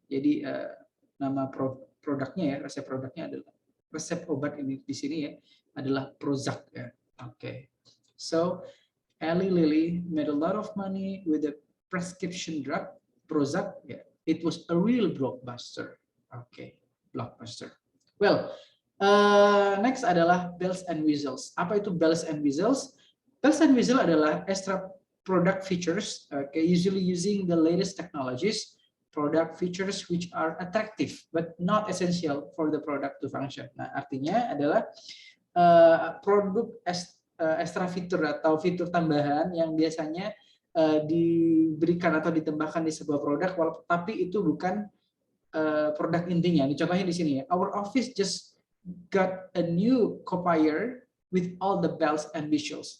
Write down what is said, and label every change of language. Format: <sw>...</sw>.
<id>Jadi nama produknya ya, resep produknya adalah resep obat ini di sini ya adalah Prozac ya.</id> <en>So Eli Lilly made a lot of money with the prescription drug Prozac. Yeah, it was a real blockbuster. Blockbuster. Well, next adalah bells and whistles.</en> <id>Apa itu bells and whistles?</id> <en>Bells and whistles adalah extra product features, usually using the latest technologies, product features which are attractive but not essential for the product to function.</en> <id>Nah, artinya adalah produk extra fitur atau fitur tambahan yang biasanya diberikan atau ditambahkan di sebuah produk, tapi itu bukan produk intinya. Ini contohnya di sini ya.</id> <en>Our office just got a new copier with all the bells and whistles.</en>